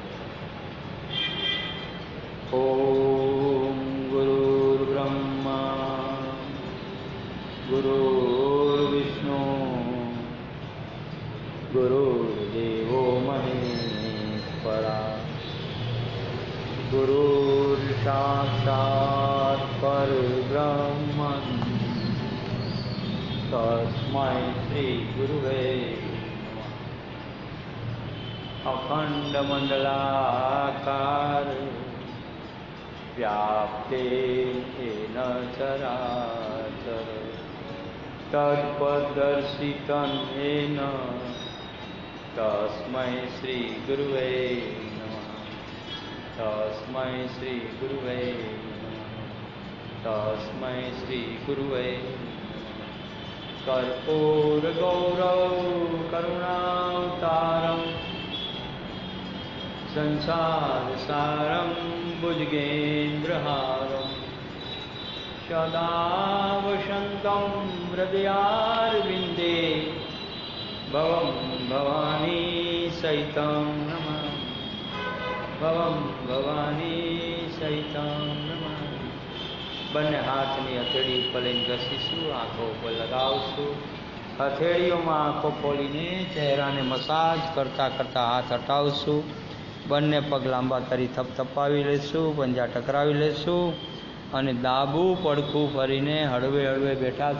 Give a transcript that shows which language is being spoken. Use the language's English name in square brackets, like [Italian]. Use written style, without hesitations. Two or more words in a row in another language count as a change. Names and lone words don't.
[Sanskrit] ઓમ ગુરુર બ્રહ્મા ગુરુર વિષ્ણુ ગુરુર્દેવો મહેશ્વરા ગુરુર સાક્ષાત પરબ્રહ્મ તસ્मै શ્રી ગુરુવે નમઃ। અખંડ મંડલાકાર વ્યાપ્તેન ચરાચર તત્પદર્શિતં येन तस्मै श्री गुरुवे नमः। तस्मै श्री गुरुवे नमः। तस्मै श्री गुरुवे नमः। कर्पूर गौरव करुणावतारं संसार सारं भुजगेन्द्रहारं सदा वसन्तं हृदयारविन्दे भवं भवानी सहितं नमः। भवं भवानी सहितं नमः। [Gujarati] બંને હાથની હથેળી ઉપર લઈને ઘસીશું, આંખો ઉપર લગાવશું। હથેળીઓમાં આંખો ખોલીને ચહેરાને મસાજ કરતાં કરતાં હાથ હટાવશું। બંને પગ લાંબા કરી થપથપાવી લઈશું, પંજા ટકરાવી લઈશું અને ડાબું પડખું ફરીને હળવે હળવે બેઠા થશું।